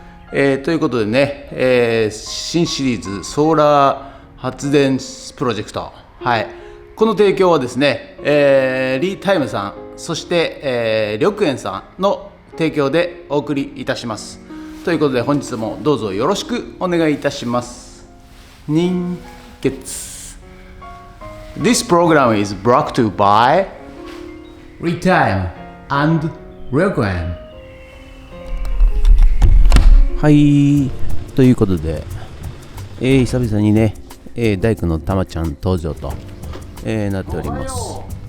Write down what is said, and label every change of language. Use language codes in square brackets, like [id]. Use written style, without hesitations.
[ja] ということでね、新シリーズソーラー発電プロジェクト、はい、この提供はですね、リータイムさん、そして、緑園さんの提供でお送りいたします。ということで本日もどうぞよろしくお願いいたします。人月 [en] This program is brought to you by Retime and Welcome。 [ja] はい、ということで、久々にね、大工のたまちゃん登場と、なっております。